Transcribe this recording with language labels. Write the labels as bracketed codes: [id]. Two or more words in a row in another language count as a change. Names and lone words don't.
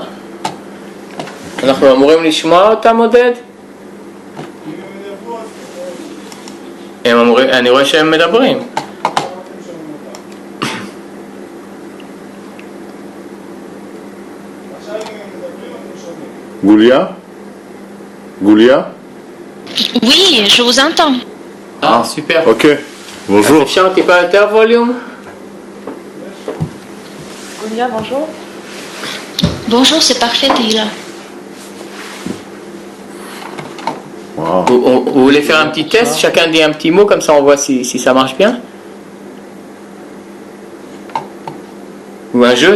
[he] אנחנו אמורים לשמוע אותם, עודד? אני רואה שהם מדברים. [fr] Goulia? Goulia? Oui, je vous entends. Ah, super. Ok. Bonjour. [he] אפשר טיפה יותר ווליום? [fr] Julia, bonjour. Bonjour, c'est parfait, Tila. Wow. Vous voulez faire un petit test? Chacun dit un petit mot, comme ça on voit si ça marche bien. Ou un jeu?